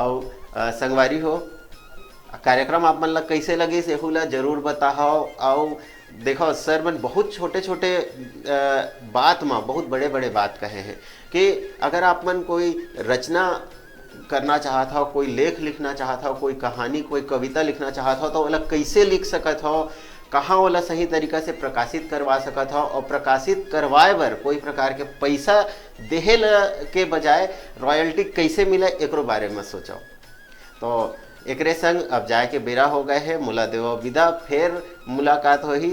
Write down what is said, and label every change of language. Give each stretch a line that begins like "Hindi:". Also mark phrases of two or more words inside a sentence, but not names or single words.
Chhattisgarhi: और संगवारी हो, कार्यक्रम आप मन ला कैसे लगे सेहू ला जरूर बताओ। और देखो सर मन बहुत छोटे छोटे बात में बहुत बड़े बड़े बात कहे हैं कि अगर आप मन कोई रचना करना चाहता हो, कोई लेख लिखना चाहता हो, कोई कहानी कोई कविता लिखना चाहता हो, तो ओला कैसे लिख सकत हो, कहाँ ओला सही तरीका से प्रकाशित करवा सकत हो, और प्रकाशित करवाए बर कोई प्रकार के पैसा देहे के बजाय रॉयल्टी कैसे मिले, एकरो बारे में सोचो। तो एकरे संग अब जाए के बेरा हो गए हैं, मुला देव विदा, फिर मुलाकात होही।